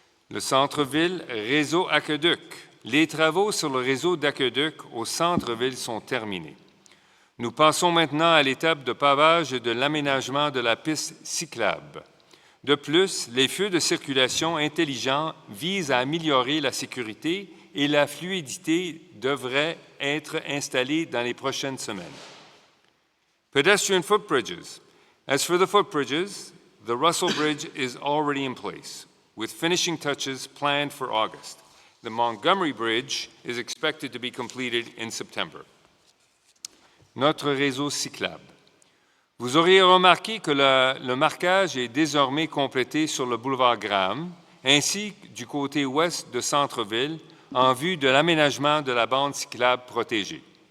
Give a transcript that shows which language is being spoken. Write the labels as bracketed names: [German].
[French] Le centre-ville réseau aqueduc. Les travaux sur le réseau d'aqueduc au centre-ville sont terminés. Nous passons maintenant à l'étape de pavage et de l'aménagement de la piste cyclable. De plus, les feux de circulation intelligents visent à améliorer la sécurité et la fluidité devraient être installés dans les prochaines semaines. [English] Pedestrian footbridges. As for the footbridges, the Russell Bridge is already in place, with finishing touches planned for August. The Montgomery Bridge is expected to be completed in September. [French] Notre réseau cyclable. Vous auriez remarqué que le marquage est désormais complété sur le boulevard Graham, ainsi que du côté ouest de Centre-Ville, en vue de l'aménagement de la bande cyclable protégée.